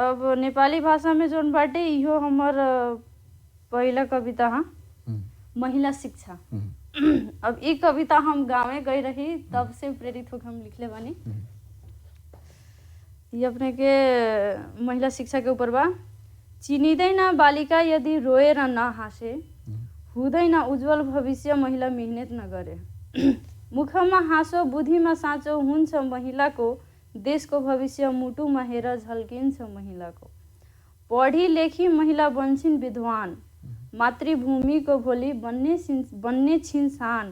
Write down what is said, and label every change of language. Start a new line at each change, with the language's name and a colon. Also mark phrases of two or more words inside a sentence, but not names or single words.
Bhojpuri: अब नेपाली भाषा में जोन बाटे इहो हमर पहिला कविता हा महिला शिक्षा। अब ई कविता हम गाँवे गई रही तब से प्रेरित होकर हम लिखले बानी। ये अपने के महिला शिक्षा के ऊपर बा।
Nepali: चिनिदै ना बालिका यदि रोएर ना हाँसे, हुँदैन उज्जवल भविष्य महिला मेहनत न गरे। मुखमा हाँसो बुद्धिमा साँचो हुन्छ महिलाको, देशको भविष्य मुटुमा हेर झल्किन्छ महिलाको। पढी लेखी महिला बन्छिन् विद्वान, मातृभूमिको भोलि बन्ने छिन् शान।